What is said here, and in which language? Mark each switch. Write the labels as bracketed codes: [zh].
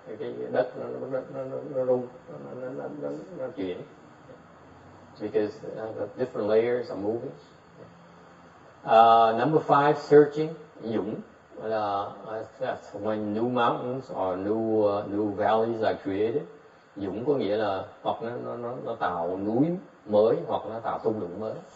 [vi] Cái đất nó rung, nó chuyển. [en] Because the different layers are moving. Number 5, searching, dũng. That's when new mountains or new valleys are created. [vi] Dũng có nghĩa là hoặc nó tạo núi mới, hoặc nó tạo thung lũng mới.